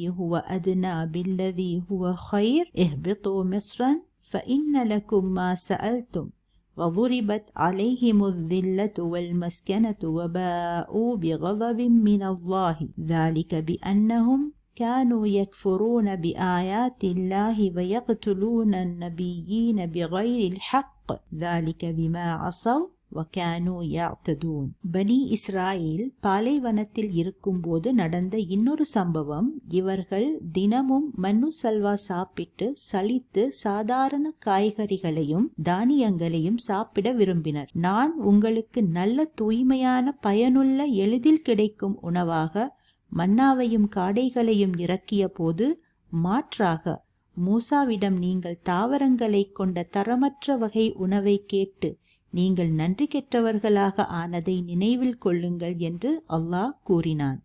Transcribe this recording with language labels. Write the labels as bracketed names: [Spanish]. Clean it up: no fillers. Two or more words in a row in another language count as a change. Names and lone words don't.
[Arabic] هُوَ أَدْنَى بِالَّذِي هُوَ خَيْرٌ اهْبِطُوا مِصْرًا فَإِنَّ لَكُمْ مَا سَأَلْتُمْ وضربت عليهم الذلة والمسكنة وباءوا بغضب من الله ذلك بأنهم كانوا يكفرون بآيات الله ويقتلون النبيين بغير الحق ذلك بما عصوا وكانوا يعتدون. [Tamil] பனி இஸ்ராயேல் பாலைவனத்தில் இருக்கும்போது நடந்த இன்னொரு சம்பவம். இவர்கள் தினமும் [Arabic] من سلوى [Tamil] சாப்பிட்டு சலித்து சாதாரண காய்கறிகளையும் தானியங்களையும் சாப்பிட விரும்பினர். நான் உங்களுக்கு நல்ல தூய்மையான பயனுள்ள எளிதில் கிடைக்கும் உணவாக மன்னாவையும் காடைகளையும் இறக்கிய போது, மாற்றாக மூசாவிடம் நீங்கள் தாவரங்களை கொண்ட தரமற்ற வகை உணவை கேட்டு நீங்கள் நன்றி கெட்டவர்களாக ஆனதை நினைவில் கொள்ளுங்கள் என்று அல்லாஹ் கூறினான்.